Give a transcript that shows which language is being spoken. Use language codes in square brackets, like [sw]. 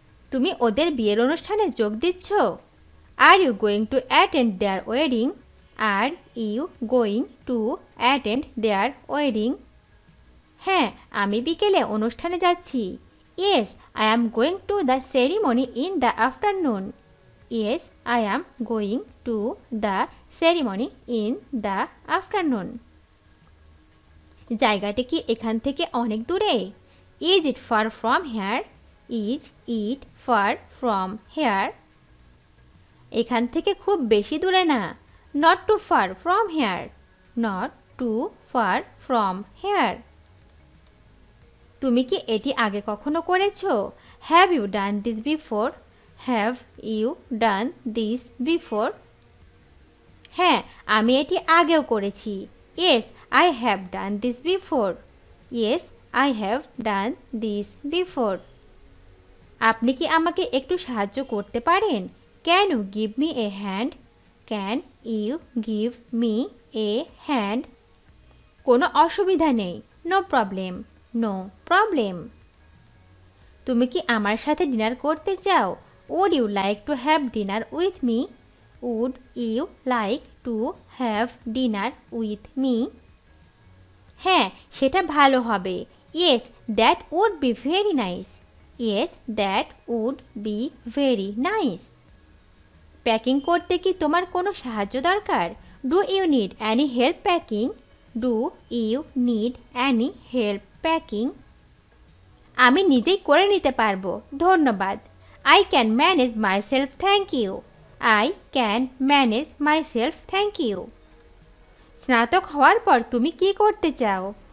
[bn] তুমি ওদের বিয়ের অনুষ্ঠানে যোগ দিচ্ছ? [en] Are you going to attend their wedding? Are you going to attend their wedding? [bn] হ্যাঁ, আমি বিকেলে অনুষ্ঠানে যাচ্ছি। [en] Yes, I am going to the ceremony in the afternoon. Yes, I am going to the ceremony in the afternoon. [bn] জায়গাটা কি এখান থেকে অনেক দূরে? [en] Is it far from here? Is it far from here? [bn] এখান থেকে খুব বেশি দূরে না। [en] Not too far from here. Not too far from here. [bn] তুমি কি এটি আগে কখনো করেছো? [en] Have you done this before? Have you done this before? [bn] হ্যাঁ, আমি এটি আগেও করেছি। [en] Yes, I have done this before. Yes, I have done this before. [bn] আপনি কি আমাকে একটু সাহায্য করতে পারেন? [en] Can you give me a hand? Can you give me a hand? [bn] কোনো অসুবিধা নেই। [en] No problem. No problem. [bn] তুমি কি আমার সাথে ডিনার করতে চাও? [en] Would you like to have dinner with me? Would you like to have dinner with me? [bn] হ্যাঁ, সেটা ভালো হবে। [en] Yes, that would be very nice. Yes, that would be very nice. [bn] Packing করতে কি তোমার কোনো সাহায্য দরকার? [en] Do you need any help packing? Do you need any help packing? [bn] আমি নিজেই করে নিতে পারবো, ধন্যবাদ। [en] I can manage myself, thank you. I can manage myself, thank you. [bn] স্নাতক হওয়ার পর তুমি কি করতে চাও?